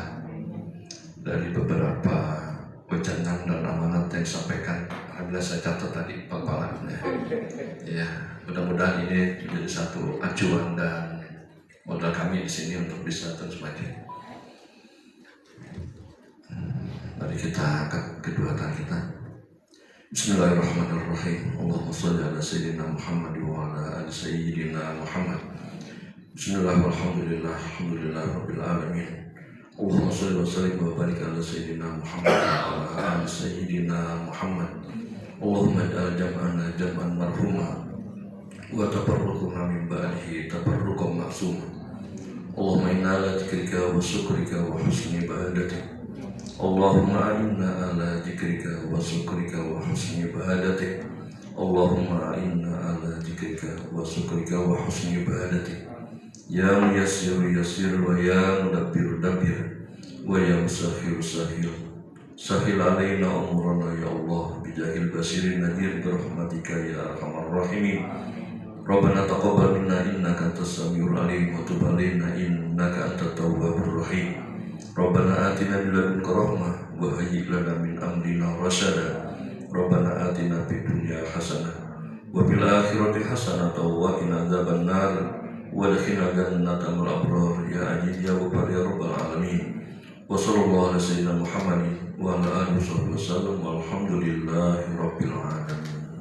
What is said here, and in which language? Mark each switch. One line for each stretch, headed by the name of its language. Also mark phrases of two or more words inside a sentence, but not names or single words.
Indonesian: Dari beberapa wejangan dan amanat yang disampaikan, alhamdulillah saya catat tadi papalannya. Ya, mudah-mudahan ini menjadi satu acuan dan modal kami di sini untuk bisa terus maju. Mari kita angkat kedua tangan kita.
Arabic: بسم الله الرحمن الرحيم اللهم صل على سيدنا محمد وعلى آل سيدنا محمد. بسم الله الرحمن الرحيم الحمد لله رب العالمين. اللهم صل وسلم وبارك على سيدنا محمد وعلى آل سيدنا محمد. اللهم اجعل جمعنا جمعا مرحوما وتفرقنا من بعده تفرقا معصوما. اللهم إنا على ذكرك وشكرك وحسن عبادتك. اللهم إنا على ذكرك وشكرك وحسن عبادتك. اللهم إنا على ذكرك وشكرك وحسن عبادتك. يا ميسر يسر ويا مدبر دبر ويا مسخر سخر. سهل علينا أمورنا يا الله بجاه البصير النذير برحمتك يا أرحم الراحمين. ربنا تقبل منا إنك أنت السميع العليم وتب علينا إنك أنت التواب الرحيم. ربنا آتنا من لدنك رحمة وهيئ لنا من أمرنا رشدا. ربنا آتنا في الدنيا حسنة وفي الآخرة حسنة وقنا عذاب النار وأدخلنا جنة الأبرار يا عزيز يا غفار يا رب العالمين. وصلى الله على سيدنا محمد وعلى آله وسلم والحمد لله رب العالمين.